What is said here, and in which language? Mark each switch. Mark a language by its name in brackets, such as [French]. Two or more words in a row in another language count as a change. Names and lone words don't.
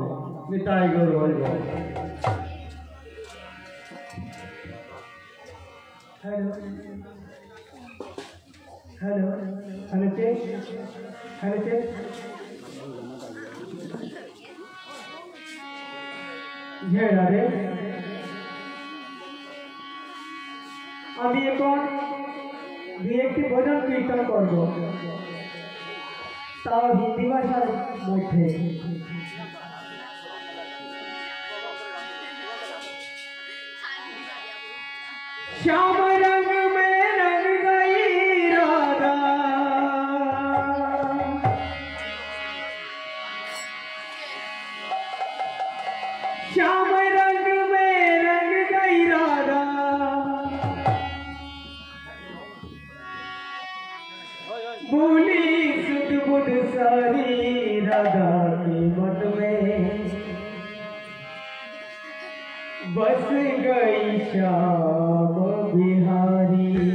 [Bangla] নিতাই গৌর হরি বল। হ্যালো হ্যালো হ্যালো কে হ্যালো কে জয় রাধে। আমি এখন একটি ভজন কীর্তন করব, তাও হিন্দি ভাষার মধ্যে। [Hindi] श्याम रंग में रंग गई राधा, श्याम रंग में रंग गई राधा, भूली सुध बुध सारी राधा की मत में बस गई श्याम बिहारी।